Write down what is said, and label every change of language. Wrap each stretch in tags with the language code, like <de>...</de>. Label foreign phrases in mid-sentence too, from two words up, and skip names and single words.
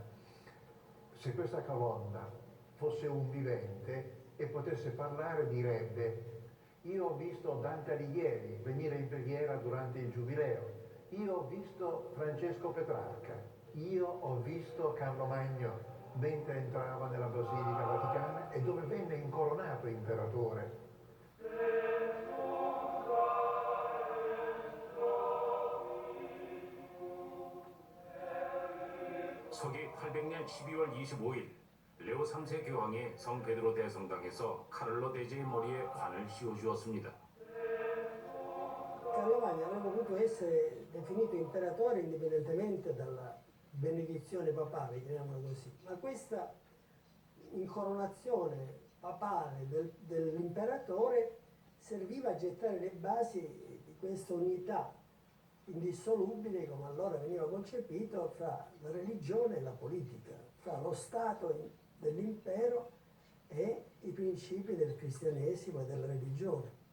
<it>Se questa colonna fosse un vivente e potesse parlare, direbbe: io ho visto Dante Alighieri venire in preghiera durante il Giubileo, io ho visto Francesco Petrarca, io ho visto Carlo Magno mentre entrava nella Basilica Vaticana e dove venne incoronato imperatore.</it> <ko>서기 800년 12월 25일 레오 3세 교황이 성 베드로 대성당에서 카를로 대제의 머리에 관을 씌워주었습니다.</ko> <it>Carlo Magno avrebbe potuto essere definito imperatore indipendentemente dalla benedizione papale, chiamiamola così, ma questa incoronazione papale dell'imperatore serviva a gettare le basi di questa unità indissolubile, come allora veniva concepito, fra la religione e la politica, fra lo Stato dell'impero e i principi del cristianesimo e della religione.</it>